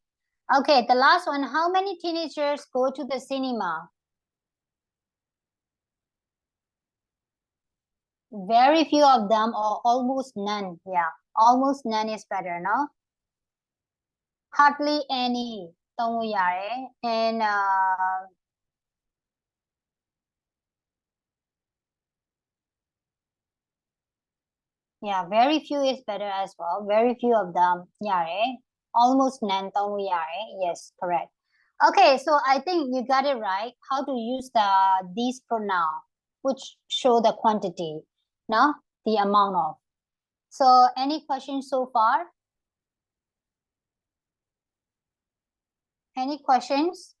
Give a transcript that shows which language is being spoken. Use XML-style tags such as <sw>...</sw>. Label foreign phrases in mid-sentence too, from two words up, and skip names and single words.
<en>Okay, the last one, how many teenagers go to the cinema? Very few of them or almost none, yeah. Almost none is better, no? Hardly any,</en> <my>သုံးလို့ရတယ်</my> <en>and yeah, very few is better as well. Very few of them, ရတယ် almost none</en> <my>သုံးလို့ရတယ်</my> <en>yes, correct. Okay, so I think you got it right. How to use these pronoun, which show the quantity, no? The amount of. So any questions so far? Any questions?</en>